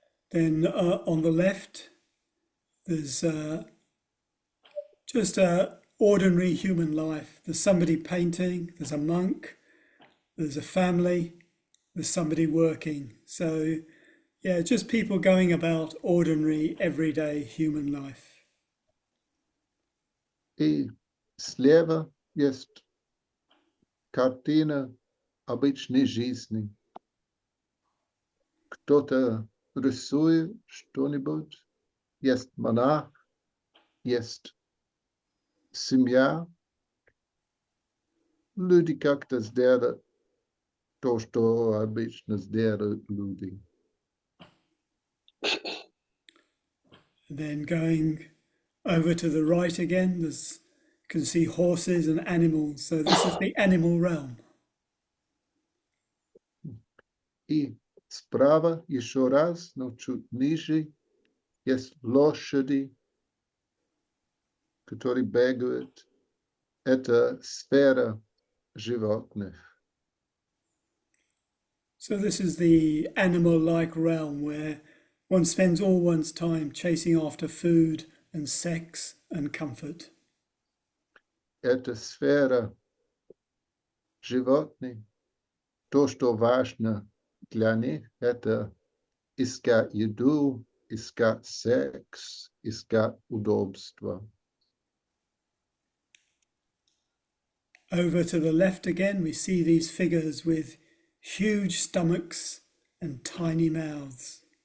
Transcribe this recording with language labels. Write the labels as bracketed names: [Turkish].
[English] Then on the left, there's just a ordinary human life. There's somebody painting, there's a monk, there's a family, there's somebody working. So, yeah, just people going about ordinary, everyday human life. [Russian] И слева есть картина обычной жизни. Кто-то рисует что-нибудь, есть монах, есть семья. Люди как-то сделают то, что обычно сделают люди. [English] Then going over to the right again, there's you can see horses and animals. So this is the animal realm. [Russian] И справа еще раз, но чуть ниже, есть лошади, которые бегают. Это сфера животных. [English] So this is the animal-like realm where one spends all one's time chasing after food and sex and comfort. [Russian] Это сфера животных. То, что важно для них, это искать еду, искать секс, искать удобство. [English] Over to the left again, we see these figures with huge stomachs and tiny mouths.